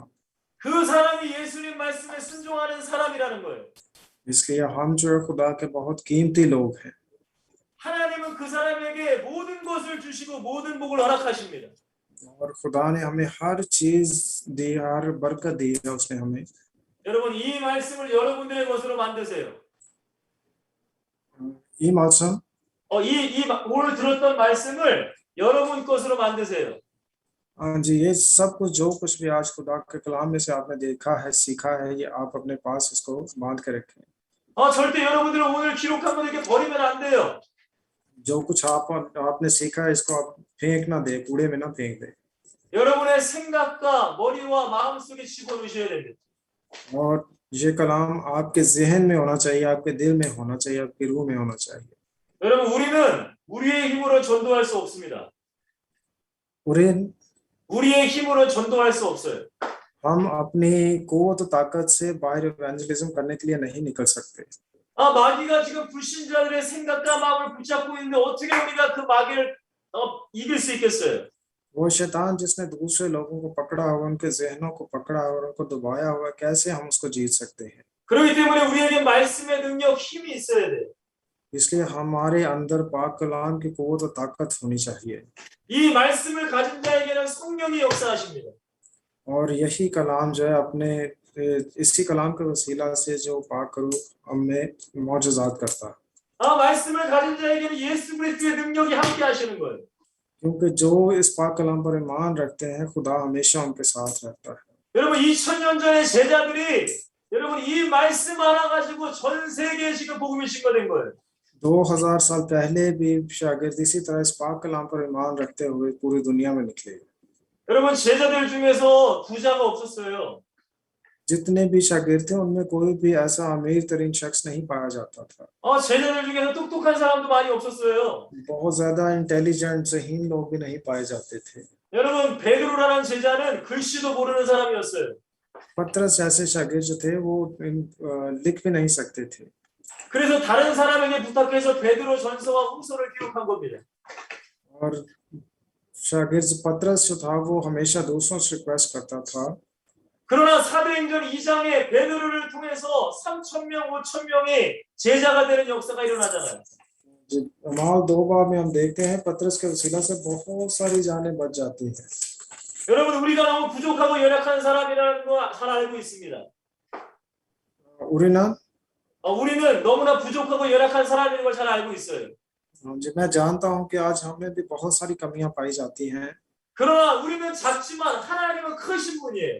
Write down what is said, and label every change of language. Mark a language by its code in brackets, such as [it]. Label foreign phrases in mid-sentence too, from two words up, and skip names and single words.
[ko] 그 사람이 예수님 말씀에 순종하는 사람이라는 거예요. [hi] इसलिए हम जो है खुदा के बहुत कीमती लोग हैं। [ko] 하나님은 그 사람에게 모든 것을 주시고 모든 복을 허락하십니다. [hi] और खुदा ने हमें हर चीज दी, हर बरकत दी है उसने हमें। [ko] 여러분 이 말씀을 여러분들의 것으로 만드세요. ये मौसम 오늘 들었던 말씀을 여러분 것으로 만드세요. [hi] हाँ जी, ये सब कुछ जो कुछ भी आज खुदा के कलाम में से आपने देखा है, सीखा है, ये आप अपने पास इसको बांध के रखें। [ko] 절대 여러분들은 오늘 기록한 거 이렇게 버리면 안 돼요. [hi] जो कुछ आपने सीखा है इसको आप फेंक ना दे, कूड़े में ना फेंक दे। [ko] 여러분의 생각과 머리와 마음속에 집어넣으셔야 됩니다. [hi] और ये कलाम आपके जहन में होना चाहिए, आपके दिल में होना चाहिए, आपकी रूह में होना चाहिए। [ko] 여러분 우리는 우리의 힘으로 전도할 수 없습니다. 우리의 힘으로 전도할 수 없어요. [hi] हम अपनी कुव्वत ताकत से बाहर इवेंजलिज्म करने के लिए नहीं निकल सकते। [ko] 마귀가 지금 불신자들의 생각과 마음을 붙잡고 있는데 어떻게 우리가 그 마귀를 이길 수 있겠어요? [hi] वो शैतान जिसने दूसरे लोगों को पकड़ा हुआ, उनके जहनों को पकड़ा और उनको दबाया हुआ, कैसे हम उसको जीत सकते हैं? [ko] 그렇기 때문에 우리에게 말씀의 능력, 힘이 있어야 돼. [hi] इसलिए हमारे अंदर पाक कलाम की कुव्वत और ताकत होनी चाहिए। [ko] 이 말씀을 가진 자에게는 성령이 역사하십니다. [hi] और यही कलाम जो है अपने इसी कलाम के वसीला से जो पाक करूँ हमें मौजज़ात करता है। [ko] 말씀을 가진 자에게는 예수 그리스도의 능력이 함께 하시는 거예요. [hi] क्योंकि जो इस पाक कलाम पर ईमान रखते हैं खुदा हमेशा उनके साथ रहता है। [ko] 여러분 2000년 전의 제자들이 여러분 이 말씀 하나 가지고 전 세계에 지금 복음이 증거된 거예요. [hi] 2000 साल पहले भी शागिर्द इसी तरह इस पाक कलाम पर ईमान रखते हुए पूरी दुनिया में निकले। [ko] 여러분 제자들 중에서 부자가 없었어요. [hi] जितने भी शागिर्द थे उनमें कोई भी ऐसा अमीर तरीन शख्स नहीं पाया जाता था। [ko] 제자들 중에서 똑똑한 사람도 많이 없었어요. [hi] बहुत ज्यादा इंटेलिजेंट ज़हीन लोग भी नहीं पाए जाते थे। [ko] 여러분 베드로라는 제자는 글씨도 모르는 사람이었어요. [hi] पतरस जैसे शागिर्द जो थे वो लिख भी नहीं सकते थे। [ko] 그래서 다른 사람에게 부탁해서 베드로 전서와 후서를 기록한 겁니다. [hi] और शागिर्द पतरस जो था वो हमेशा दूसरों से रिक्वेस्ट करता था। [ko] 그러나 사도행전 2장에 베드로를 통해서 3,000명, 5,000명이 제자가 되는 역사가 일어나잖아요. [hi] अमाल 2 बाब में हम देखते हैं पतरस के वसीला से बहुत सारी जानें बच जाती हैं। [ko] 여러분 우리가 너무 부족하고 연약한 사람이라는 거 잘 알고 있습니다. उरीना 우리는 너무나 부족하고 연약한 사람인 걸 잘 알고 있어요. [hi] जी मैं जानता हूँ कि आज हमें भी बहुत सारी कमियां पाई जाती हैं, [ko] 그러나 우리는 작지만 하나님은 크신 분이에요.